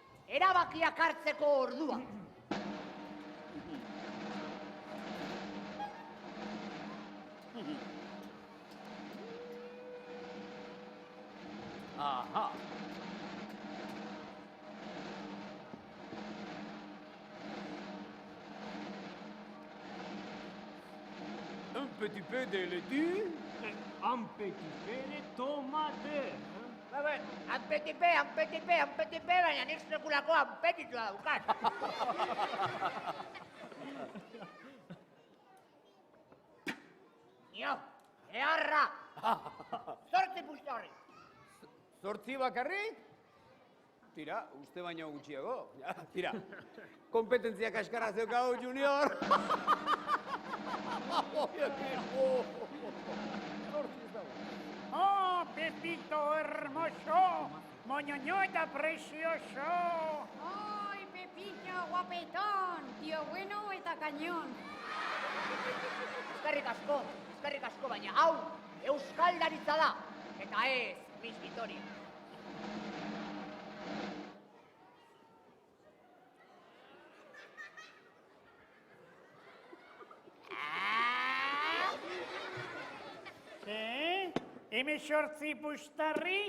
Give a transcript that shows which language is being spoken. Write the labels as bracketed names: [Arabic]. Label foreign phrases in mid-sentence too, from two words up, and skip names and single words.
[Basque] erabakiak hartzeko ordua. Aha. [French] Un petit peu de laitue. Un petit peu de tomate. [Basque] Anpetipe, baina nik sekulako anpetitua daukat. Nio, eharra! 8 pustarri! 8 bakarrik? Tira, uste baino gutxiago. Ja, tira, kompetentzia kaskarra zeukau, Junior. [Spanish] Oh, Pepito hermoso, moñoño eta precioso. ¡Ay, Pepito guapetón! Tío bueno eta cañón. [Basque] Eskerrik asko, baina hau euskaldaritza da, eta ez Miss Vitoria. Hemezortzi pustarri?